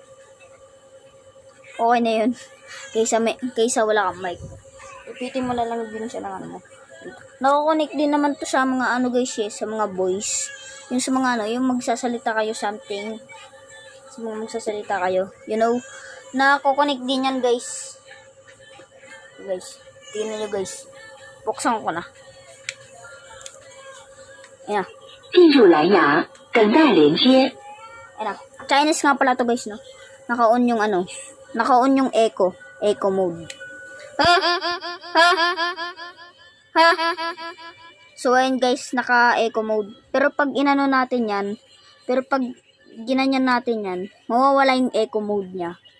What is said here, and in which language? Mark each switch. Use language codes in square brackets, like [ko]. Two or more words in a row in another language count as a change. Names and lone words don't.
[tl] Okay na yun. Kaysa wala kang mic. Ipitin mo na lang din siya ng ano mo. Nakakonect din naman to sa mga ano guys sa mga voice. Yung sa mga ano, yung magsasalita kayo something. Sa mga magsasalita kayo. [en] You know, [tl] nakakonect din yan guys. Guys. Tingnan nyo guys. Buksan ko na. Ayan. [zh] 进入蓝牙，等待连接。 [tl] Ayan. Chinese nga pala to guys, no? Naka-on yung ano. Naka-on yung echo. [en] Echo mode. [tl] So, ayan guys, naka- [en] echo mode. [tl] Pero pag inano natin yan, pag ginanyan natin yan, mawawala yung [en] echo mode [tl] niya.